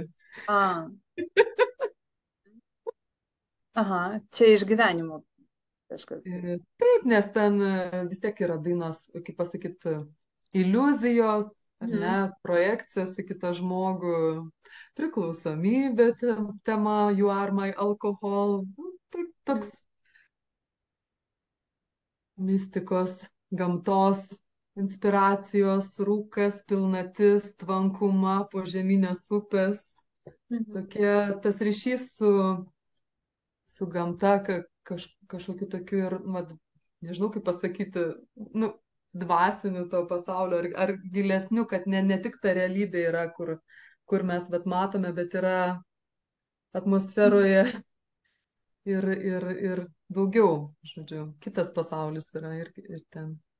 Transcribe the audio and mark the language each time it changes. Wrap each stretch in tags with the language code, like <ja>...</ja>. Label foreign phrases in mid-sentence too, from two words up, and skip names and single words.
<lt>A, aha, čia iš gyvenimo kažkas. Taip, nes ten vis tiek yra dainos, kaip pasakyti, iliuzijos, ar ne, projekcijos į kitą žmogų, priklausomybė tema,</lt> <en>you are my alcohol,</en> <lt>nu, tai toks mistikos, gamtos, inspiracijos, rūkas, pilnatis, tvankuma, požeminės upės, tokie tas ryšys su gamta, kažkokiu tokiu ir, nu, nežinau kaip pasakyti, nu, dvasiniu to pasaulio, ar gilesniu, kad ne tik ta realybė yra, kur mes matome, bet yra atmosferoje ir daugiau, žodžiu, kitas pasaulis yra ir ten.</lt>